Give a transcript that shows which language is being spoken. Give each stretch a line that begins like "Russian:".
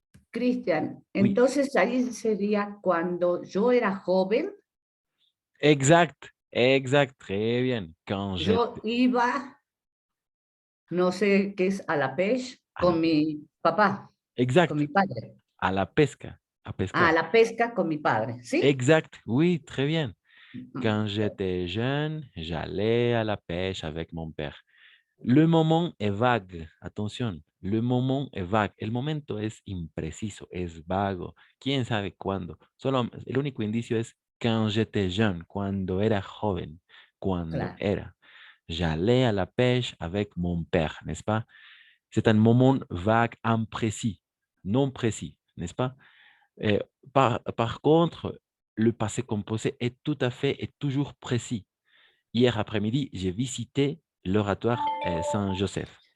Spanish: Cristian, entonces ahí sería cuando yo era joven.
French: Exact, très bien. Quand
Spanish: yo iba, no sé qué es,
French: a la pêche
Spanish: con mi papá.
French: Exact.
Spanish: Con mi padre. À la pesca. À pescar. A la pesca con mi padre, ¿sí?
French: Exact, oui, très bien. Quand j'étais jeune, j'allais à la pêche avec mon père. Le moment est vague, attention, le moment es vague.
Spanish: El momento es impreciso, es vago. ¿Quién sabe cuándo? Solo el único indicio es
French: quand j'étais jeune,
Spanish: cuando era joven, cuando era.
French: J'allais à la pêche avec mon père, n'est-ce pas? C'est un moment vague, imprécis, non précis, n'est-ce pas? Par contre, le passé composé est tout à fait et toujours précis. Hier après-midi, j'ai visité l'oratoire Saint-Joseph.